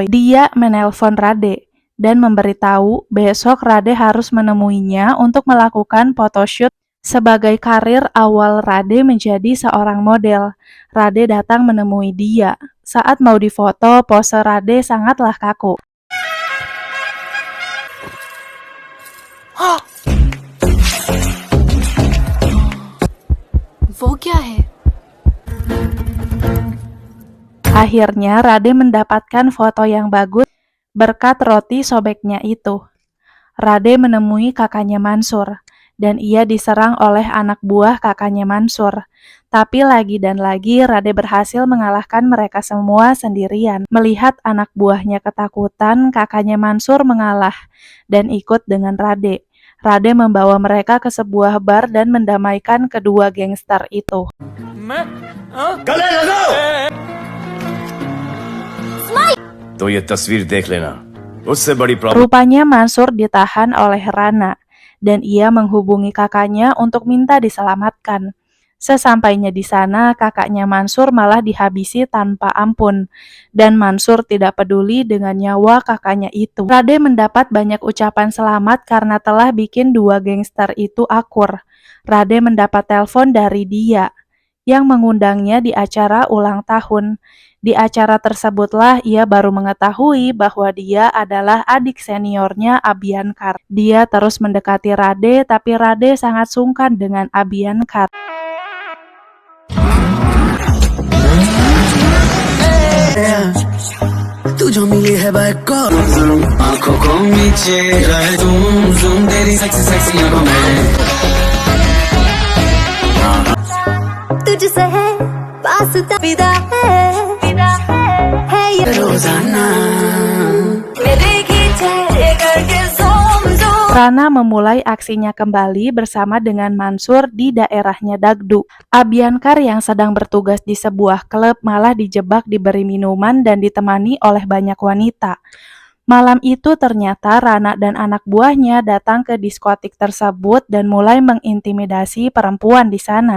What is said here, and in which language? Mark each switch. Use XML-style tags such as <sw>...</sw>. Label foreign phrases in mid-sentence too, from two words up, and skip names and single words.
<id>Dia menelpon Rade dan memberitahu besok Rade harus menemuinya untuk melakukan photoshoot. Sebagai karir awal Rade menjadi seorang model, Rade datang menemui dia. Saat mau difoto, pose Rade sangatlah kaku.</id> <hi>वो क्या है?</hi> <id>Akhirnya Rade mendapatkan foto yang bagus berkat roti sobeknya itu. Rade menemui kakaknya Mansur, dan ia diserang oleh anak buah kakaknya Mansur. Tapi lagi dan lagi Rade berhasil mengalahkan mereka semua sendirian. Melihat anak buahnya ketakutan, kakaknya Mansur mengalah dan ikut dengan Rade. Rade membawa mereka ke sebuah bar dan mendamaikan kedua gangster itu.</id> <hi>तो ये तस्वीर देख लेना, उससे बड़ी प्रॉब्लम।</hi> <id>Rupanya Mansur ditahan oleh Rana, dan ia menghubungi kakaknya untuk minta diselamatkan. Sesampainya di sana, kakaknya Mansur malah dihabisi tanpa ampun, dan Mansur tidak peduli dengan nyawa kakaknya itu. Rade mendapat banyak ucapan selamat karena telah bikin dua gangster itu akur. Rade mendapat telepon dari dia yang mengundangnya di acara ulang tahun. Di acara tersebutlah ia baru mengetahui bahwa dia adalah adik seniornya Abhyankar. Dia terus mendekati Rade, tapi Rade sangat sungkan dengan Abhyankar.</id> <hi>तू जो मिली है बैक आंखों को नीचे</hi> <en>zoom zoom</en> <hi>तेरी</hi> <en>sexy sexy</en> <hi>आंखों में तुझसे है वास्ता विदा है ये रोजाना मेरे खींचे करके</hi> <en>zoom zoom.</en> <id>Rana memulai aksinya kembali bersama dengan Mansur di daerahnya Dagdu. Abhyankar yang sedang bertugas di sebuah klub malah dijebak diberi minuman dan ditemani oleh banyak wanita. Malam itu ternyata Rana dan anak buahnya datang ke diskotik tersebut dan mulai mengintimidasi perempuan di sana.</id>